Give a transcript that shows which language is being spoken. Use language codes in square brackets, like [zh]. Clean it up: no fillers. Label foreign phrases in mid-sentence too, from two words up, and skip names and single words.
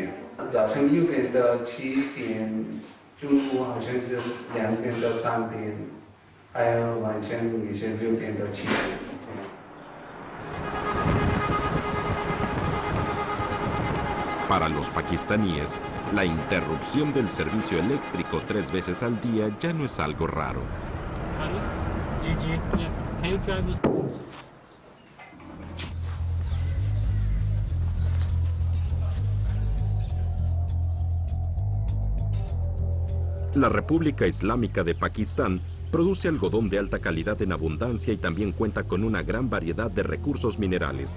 [zh] 早晨6点到7点，中午好像是2点到3点，还有晚上也是6点到7点。 [es] Para los pakistaníes, la interrupción del servicio eléctrico 3 veces al día ya no es algo raro. La República Islámica de Pakistán produce algodón de alta calidad en abundancia y también cuenta con una gran variedad de recursos minerales.